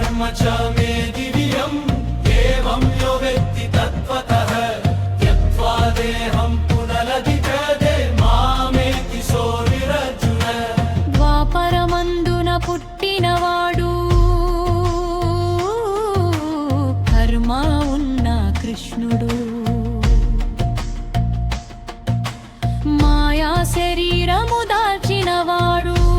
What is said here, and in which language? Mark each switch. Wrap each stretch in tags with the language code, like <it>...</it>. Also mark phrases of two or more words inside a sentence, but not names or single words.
<sa>च मे दिव्यम् एवं यो वेत्ति तत्त्वतः त्यक्त्वा देहं पुनरधिगते मामेति सोऽर्जुन</sa> <te>ద్వాపరమందున పుట్టినవాడు కర్మ ఉన్న కృష్ణుడు మాయా శరీరము దాల్చినవాడు</te>